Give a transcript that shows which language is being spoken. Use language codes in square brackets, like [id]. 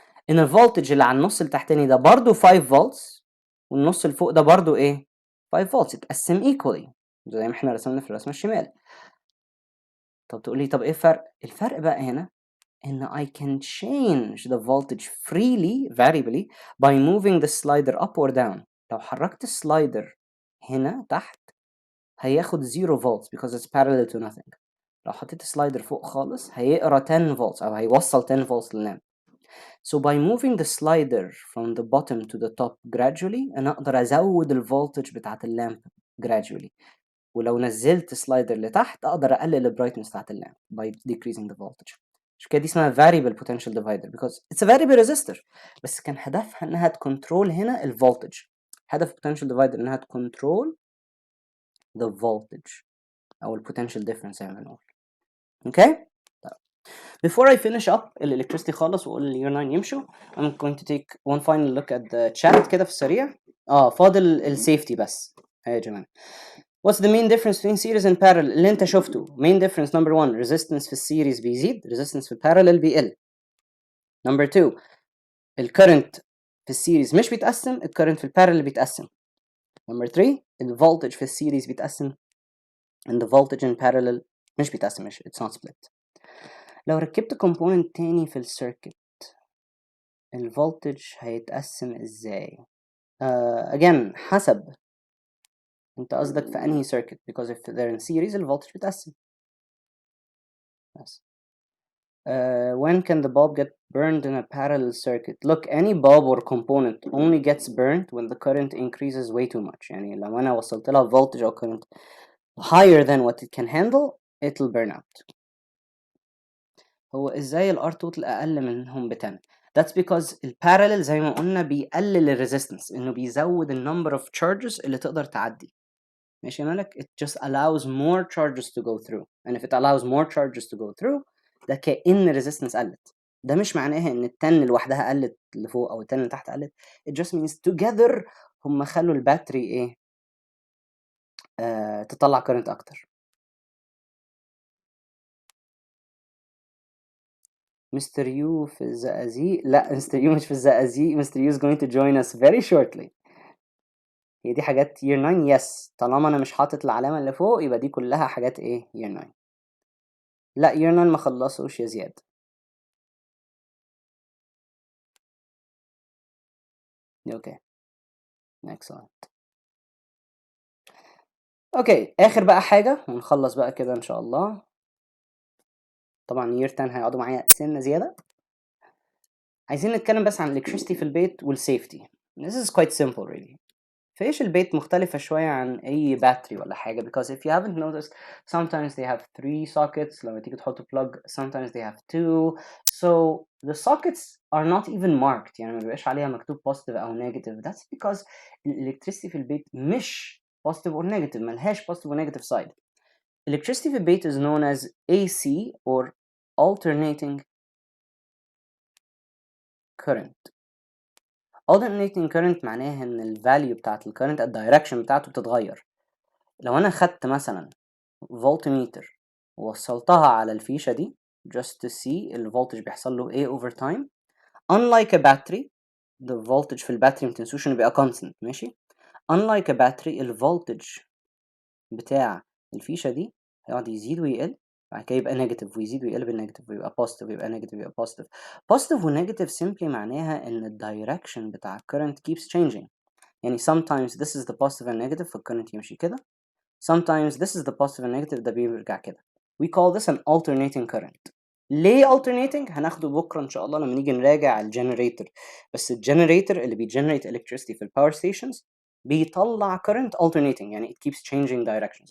[ar] إن الفولتج اللي على النص التحتاني ده برضو 5 volts والنص اللي فوق ده برضو إيه؟ 5 volts اتقسم equally زي ما احنا رسمنا في الرسمة الشمال. طب تقولي طب إيه الفرق؟ الفرق بقى هنا إن [en] I can change the voltage freely variably by moving the slider up or down. [ar] لو حركت السلايدر هنا تحت هياخد 0 volts [en] because it's parallel to nothing. [ar] لو حطيت سلايدر فوق خالص هيقرا 10 volts أو هيوصل 10 volts لللامب. [en] So by moving the slider from the bottom to the top gradually [ar] أنا أقدر أزود الفولتج بتاعت اللامب [en] gradually. [ar] ولو نزلت سلايدر لتحت أقدر أقلل البرايتنس بتاعت اللامب [en] by decreasing the voltage. [ar] عشان كده دي اسمها variable potential divider [en] because it's a variable resistor [ar] بس كان هدفها إنها تكنترول هنا الفولتج. هدف potential divider إنها تكنترول the voltage أو potential difference زي ما بنقول. [en] Okay? Before I finish up electricity خالص وأقول year 9 يمشوا I'm going to take one final look at the chat [ar] كده في السريع. فاضل السيفتي بس. يا جماعة. [en] What's the main difference between series and parallel [ar] اللي أنت شفته؟ [en] Main difference number 1 resistance [ar] في السيريز بيزيد [en] resistance في البارallel بيقل. [ar] Number 2 الكرنت في السيريز مش بيتقسم الكرنت في البارallel بيتقسم. [en] Number 3 [ar] الفولتج في السيريز بيتقسم [en] and the voltage in parallel [ar] مش بيتقسم [en] it's not split. [ar] لو ركبت كومبوننت تاني في السيركت الفولتج هيتقسم ازاي؟ again حسب انت قصدك في انهي circuit [en] because if they're in series [ar] الفولتج بيتقسم بس. [en] When can the bulb get burned in a parallel circuit? Look, any bulb or component only gets burned when the current increases way too much. [ar] يعني لو أنا وصلت لها [en] voltage أو current higher than what it can handle, it'll burn out. [ar] هو إزاي ال R total أقل منهم ب 10؟ [en] That's because [ar] البارallel زي ما قلنا بيقلل ال resistance إنه بيزود ال number of charges اللي تقدر تعدي. ماشي يا مالك؟ [en] It just allows more charges to go through. And if it allows more charges to go through [ar] ده كأن resistance قلت. ده مش معناها ان التن لوحدها قلت لفوق او التن اللي تحت قلت. [en] It just means together [ar] هم خلوا الباتري ايه تطلع current اكتر. مستر يو في الزقازيق؟ لا مستر يو مش في الزقازيق. [en] Mister Yu is going to join us very shortly. [ar] هي دي حاجات year 9 yes. طالما انا مش حاطط العلامة اللي فوق يبقى دي كلها حاجات ايه year 9. لا year 9 ما خلصوش يا زياد. اوكي excellent. اوكي اخر بقى حاجة ونخلص بقى كده ان شاء الله. طبعا year 10 هيقعدوا معايا سنة زيادة. عايزين نتكلم بس عن electricity في البيت والسيفتي. [en] This is quite simple really. [ar] فايش البيت مختلفة شوية عن أي باتري ولا حاجة [en] because if you haven't noticed sometimes they have 3 sockets [ar] لما تيجي تحط [en] plug sometimes they have 2 so the sockets are not even marked [ar] يعني ما بيبقاش عليها مكتوب [en] positive أو negative. That's because electricity في البيت مش positive or negative [ar] ملهاش [en] positive or negative side. Electricity في البيت is known as AC or alternating current. [ar] alternating current معناها ان ال value بتاعت ال current ال direction بتاعته بتتغير. لو انا خدت مثلا voltmeter ووصلتها على الفيشة دي [en] just to see [ar] ال voltage بيحصل له ايه [en] over time unlike a battery [ar] the voltage في الباتري متنسوش انه بيبقى constant ماشي unlike a battery ال voltage بتاع الفيشة دي هيقعد يزيد ويقل بعد كده يبقى نيجاتيف ويزيد ويقلب النيجاتيف ويبقى بوزيتيف ويبقى نيجاتيف ويبقى بوزيتيف. بوزيتيف ونيجاتيف simply معناها ان الدايركشن بتاع current [en] keeps changing. يعني sometimes this is the positive and negative [ar] فالcurrent يمشي كده. [en] sometimes this is the positive and negative [ar] ده بيرجع كده. [en] We call this an alternating current. [ar] ليه alternating؟ هناخده بكرة إن شاء الله لما نيجي نراجع الجنريتور. بس الجنريتور اللي بيجنريت electricity في الباور ستيشنز بيطلع current alternating يعني [en] it keeps changing directions.